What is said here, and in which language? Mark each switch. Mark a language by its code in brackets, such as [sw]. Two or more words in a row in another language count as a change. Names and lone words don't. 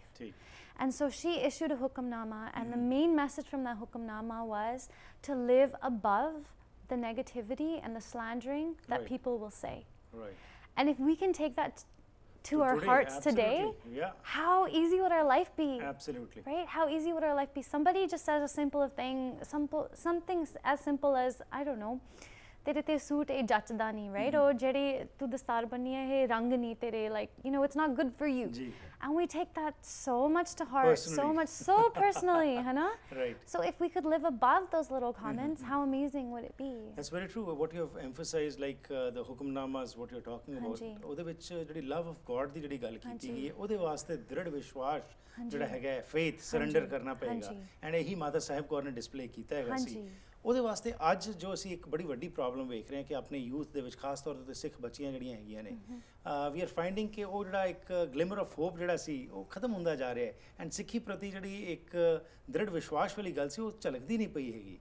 [en] And so she issued a hukamnama, and the main message from that hukamnama was to live above the negativity and the slandering that people will say. And if we can take that to our hearts today, how easy would our life be? Absolutely. Right? How easy would our life be? Somebody just says a simple thing, something as simple as, I don't know, [pa] ਤੇਰੇ ਤੇ ਸੂਟ ਏ ਜਚਦਾ ਨਹੀਂ, [en] right? Or [pa] ਜਿਹੜੀ ਤੂੰ ਦਸਤਾਰ ਬੰਨ੍ਹੀ ਹੈ, ਇਹ ਰੰਗ ਨਹੀਂ ਤੇਰੇ, [en] like, you know, it's not good for you. And we take that so much to heart, so personally, [pa] ਹੈ ਨਾ? [en] Right. So if we could live above those little comments, how amazing would it be? That's very true. What you have emphasized, like the hukamnamas, what you're talking about, [pa] ਉਹਦੇ ਵਿੱਚ ਜਿਹੜੀ [en] love of God [pa] ਦੀ ਜਿਹੜੀ ਗੱਲ ਕੀਤੀ ਗਈ ਹੈ, ਉਹਦੇ ਵਾਸਤੇ ਦ੍ਰਿੜ ਵਿਸ਼ਵਾਸ ਜਿਹੜਾ ਹੈਗਾ, [en] faith, surrender [pa] ਕਰਨਾ ਪਏਗਾ, and ਇਹੀ ਮਾਤਾ ਸਾਹਿਬ ਕੌਰ ਨੇ display ਕੀਤਾ ਹੈਗਾ ਸੀ। ਉਹਦੇ ਵਾਸਤੇ ਅੱਜ ਜੋ ਅਸੀਂ ਇੱਕ ਬੜੀ ਵੱਡੀ ਪ੍ਰੋਬਲਮ ਵੇਖ ਰਹੇ ਹਾਂ ਕਿ ਆਪਣੇ ਯੂਥ ਦੇ ਵਿੱਚ ਖਾਸ ਤੌਰ ਤੇ ਸਿੱਖ ਬੱਚੀਆਂ ਜਿਹੜੀਆਂ ਹੈਗੀਆਂ ਨੇ, [en] we are finding [pa] ਕਿ ਉਹ ਜਿਹੜਾ ਇੱਕ [en] glimmer of hope [pa] ਜਿਹੜਾ ਸੀ ਉਹ ਖਤਮ ਹੁੰਦਾ ਜਾ ਰਿਹਾ ਹੈ, ਐਂਡ ਸਿੱਖੀ ਪ੍ਰਤੀ ਜਿਹੜੀ ਇੱਕ ਦ੍ਰਿੜ ਵਿਸ਼ਵਾਸ ਵਾਲੀ ਗੱਲ ਸੀ ਉਹ ਝਲਕਦੀ ਨਹੀਂ ਪਈ ਹੈਗੀ।